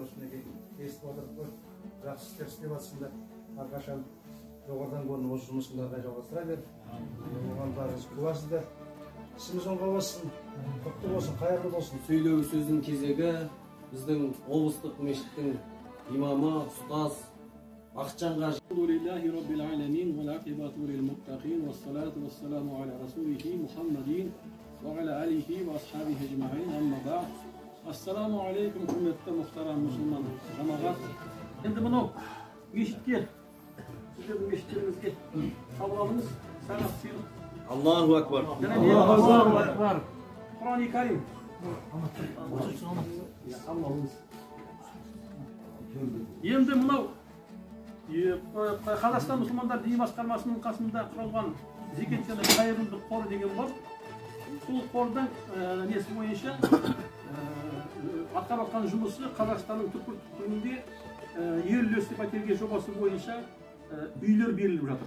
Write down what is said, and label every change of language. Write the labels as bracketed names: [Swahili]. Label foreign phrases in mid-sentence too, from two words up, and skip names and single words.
[Kazakh] естіп отырып қой, жақсы істер істеп жатсыңдар. Әрқашан жоғарыдан көрініп осы жұмысыңдарға жалғастыра бер. Оған барыңыз куәсіздер. Ісіміз оңға болсын, құтты болсын, қайырлы болсын. Сөйлеу сөздің кезегі біздің облыстық мешіттің имамы, ұстаз Ақчанға. [Arabic] الحمد لله رب العالمين والعاقبة للمتقين والصلاة والسلام على رسوله محمد وعلى آله وأصحابه أجمعين. أما بعد. السلام عليكم, [Kazakh] құрметті мұхтарам мұсылман жамағат. Енді мынау мешітке, сіздердің мешіттеріңізге қабыл алыңыз, сағат сыйлық. [Arabic] الله أكبر. الله أكبر. [Kazakh] Құран-ы Карим. Енді мынау Қазақстан мұсылмандар діни басқармасының қасында құрылған зекет және қайырымдылық қоры деген бар. Сол қордың несі бойынша атқарып жатқан жұмысы Қазақстанның түкпір-түкпірінде ел үлесті пәтерге жобасы бойынша үйлер беріліп жатыр.